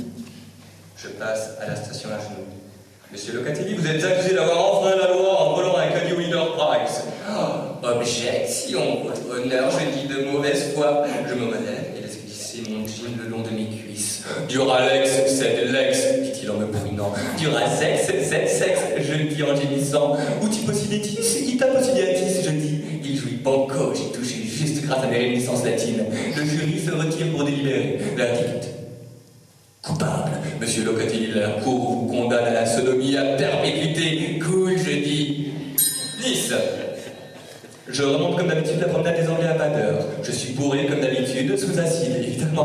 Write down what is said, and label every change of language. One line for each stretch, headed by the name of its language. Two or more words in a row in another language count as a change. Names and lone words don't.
French: Je passe à la station à genoux. Monsieur Locatelli, vous êtes accusé d'avoir enfreint la loi en volant un caddie Leader Price. Oh, objection, votre honneur, je dis de mauvaise foi. Je me relève et laisse glisser mon jean le long de mes cuisses. Duralex, c'est l'ex, dit-il en me brûlant. Durasex, c'est sexe, je dis en gémissant.
Latin: Uti possidetis, ita possidetis,
French: je dis. Il jouit banco, j'ai touché juste grâce à mes réminiscences latines. Le jury se retire pour délibérer. Verdict. Coupable. Monsieur Locatelli de la cour vous condamne à la sodomie à perpétuité. Cool, je dis. Nice. Je remonte comme d'habitude la promenade des Anglais à pas d'heure. Je suis bourré comme d'habitude, sous acide, évidemment.